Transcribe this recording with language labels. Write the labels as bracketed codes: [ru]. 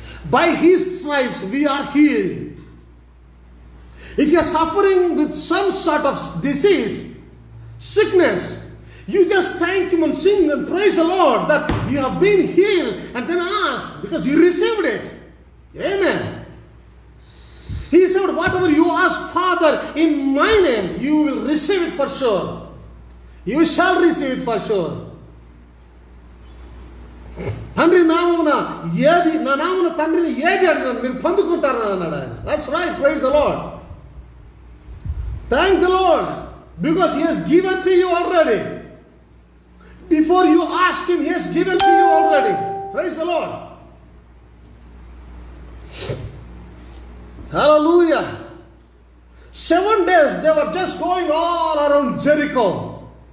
[en] By His stripes we are healed. If you are suffering with some sort of disease, sickness, you just thank Him and sing and praise the Lord that you have been healed, and then ask because you received it. Amen. He said, whatever you ask, Father, in my name, you will receive it for sure. You shall receive it for sure. [te] తండ్రి నామమున ఏది నా నామమున తండ్రిని ఏది అడిగినాను మీరు పొందుకుంటారని అన్నాడు ఆయన. [en] That's right, praise the Lord. Thank the Lord because He has given to you already. Before you ask Him, He has given to you already. Praise the Lord. Hallelujah. 7 days they were just going all around Jericho.